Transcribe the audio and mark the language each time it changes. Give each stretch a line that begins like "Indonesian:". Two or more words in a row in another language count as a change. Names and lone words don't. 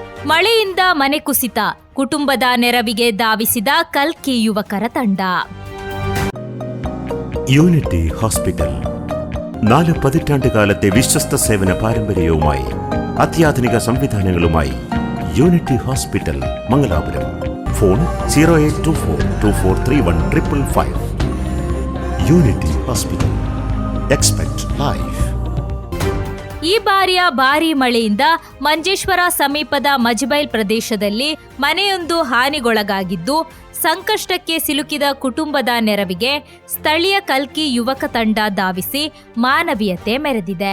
Kannada: ಮಳೆಯಿಂದ ಮನೆ ಕುಸಿತ, ಕುಟುಂಬದ ನೆರವಿಗೆ ಧಾವಿಸಿದ ಕಲ್ಕಿ ಯುವಕರ ತಂಡ.
Malayalam: യൂണിറ്റി ഹോസ്പിറ്റൽ 4 പതിറ്റാണ്ടുകാലത്തെ വിശ്വസ്ത സേവന പാരമ്പര്യവുമായി അത്യാധുനിക സംവിധാനങ്ങളുമായി യൂണിറ്റി ഹോസ്പിറ്റൽ മംഗലാപുരം. ഫോൺ 0824243155. യൂണിറ്റി ഹോസ്പിറ്റൽ.
English: expect life.
Kannada: ಈ ಬಾರಿಯ ಭಾರೀ ಮಳೆಯಿಂದ ಮಂಜೇಶ್ವರ ಸಮೀಪದ ಮಜಬೈಲ್ ಪ್ರದೇಶದಲ್ಲಿ ಮನೆಯೊಂದು ಹಾನಿಗೊಳಗಾಗಿದ್ದು, ಸಂಕಷ್ಟಕ್ಕೆ ಸಿಲುಕಿದ ಕುಟುಂಬದ ನೆರವಿಗೆ ಸ್ಥಳೀಯ ಕಲ್ಕಿ ಯುವಕ ತಂಡ ಧಾವಿಸಿ ಮಾನವೀಯತೆ ಮೆರೆದಿದೆ.